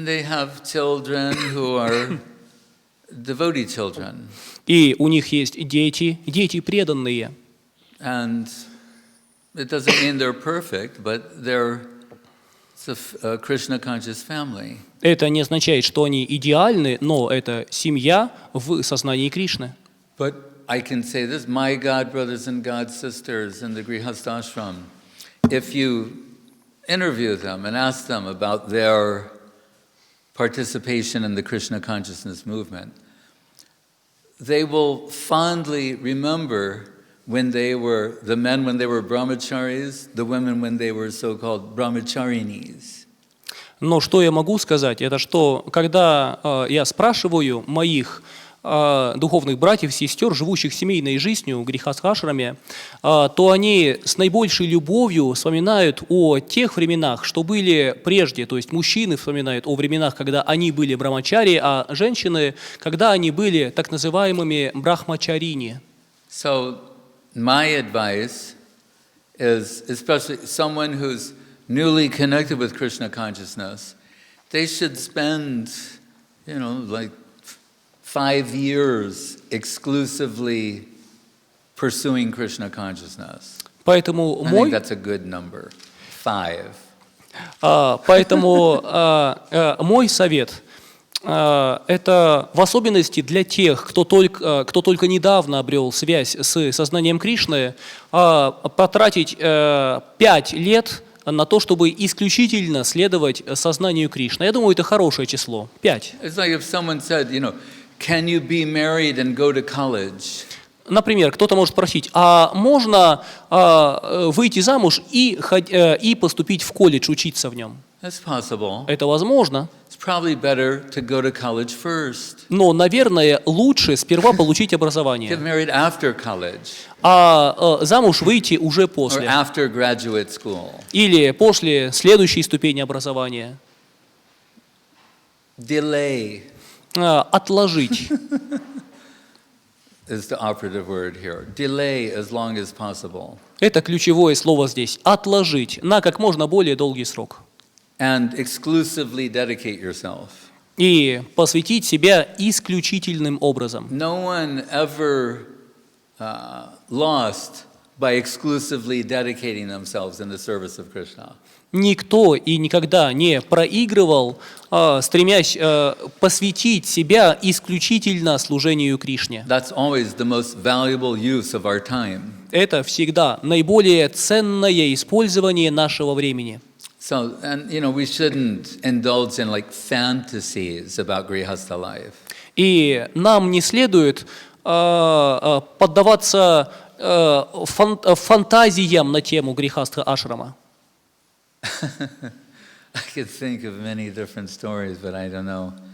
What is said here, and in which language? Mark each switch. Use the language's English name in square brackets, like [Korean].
[English] And they have children who are devotee children. [Russian] И у них есть дети преданные. [English] And it doesn't mean they're perfect, but it's a Krishna conscious family. [Russian] Это не означает, что они идеальны, но это семья в сознании Кришны. [English] But I can say this, my God brothers and God sisters in the Grihastha ashram, if you interview them and ask them about their participation in the Krishna consciousness movement, they will fondly remember when they were brahmacharis, the women when they were so-called brahmacharinis. [Russian] Но что я могу сказать, это что, когда я спрашиваю моих духовных братьев, сестер, живущих семейной жизнью в Грихастха-ашраме, то они с наибольшей любовью вспоминают о тех временах, что были прежде, то есть мужчины вспоминают о временах, когда они были брамачари, а женщины, когда они были так называемыми брахмачарини. [English] So my advice is, especially someone who's newly connected with Krishna consciousness, they should spend, like 5 years exclusively pursuing Krishna consciousness. [Russian] Поэтому [English] I think that's a good number. 5. [Russian] Поэтому мой совет это в особенности для тех, кто только недавно обрел связь с сознанием Кришны, потратить 5 лет на то, чтобы исключительно следовать сознанию Кришны. Я думаю, это хорошее число. 5. [English] It's like if someone said, can you be married and go to college? [Russian] Например, кто-то может спросить, а можно выйти замуж и поступить в колледж, учиться в нем? [English] That's possible. [Russian] Это возможно. [English] It's probably better to go to college first. [Russian] Но, наверное, лучше сперва получить [English] Get [Russian] образование, [English] married after college [Russian] а замуж выйти уже [English] or [Russian] после. [English] after graduate school. [Russian] Или после следующей ступени образования. [English] Delay. [Russian] Отложить. [English] is the operative word here. Delay as long as possible. [Russian] Это ключевое слово здесь. Отложить на как можно более долгий срок. [English] And exclusively dedicate yourself. [Russian] И посвятить себя исключительным образом. [English] No one ever lost by exclusively dedicating themselves in the service of Krishna. [Russian] Никто и никогда не проигрывал, стремясь посвятить себя исключительно служению Кришне. [English] That's always the most valuable use of our time. [Russian] Это всегда наиболее ценное использование нашего времени. [English] So, and we shouldn't indulge in like fantasies about grihastha life. [Russian] И нам не следует поддаваться фантазиям на тему грехастха ашрама. [English] I could think of many different stories, but I don't know.